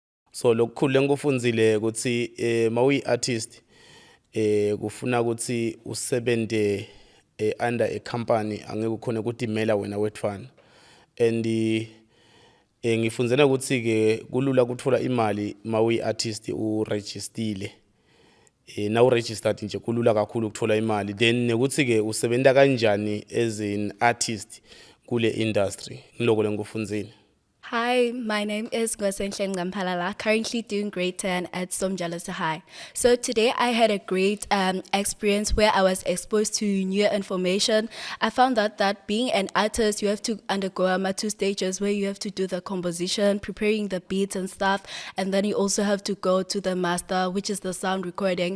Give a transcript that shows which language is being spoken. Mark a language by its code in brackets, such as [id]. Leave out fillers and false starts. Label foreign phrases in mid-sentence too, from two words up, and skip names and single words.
[ss] So lokukhulu engikufundzile ukuthi mawuyi artist kufuna ukuthi usebente [en] under a company [ss] angeke ukhone ukudimela wena wetfana and ngifundzela ukuthi ke kulula ukuthola imali mawuyi artist uregistile na uregistered nje kulula kakhulu ukuthola imali then nekuthi ke usebenta kanjani [en] as an artist [ss] kule industry ngiloko lengikufundzile. [en] Hi, my name is Ngosenhle Ngampalala, currently doing grade 10 at Somjalosa High. So today I had a great experience where I was exposed to new information. I found out that being an artist, you have to undergo 2 stages where you have to do the composition, preparing the beats and stuff, and then you also have to go to the master, which is the sound recording.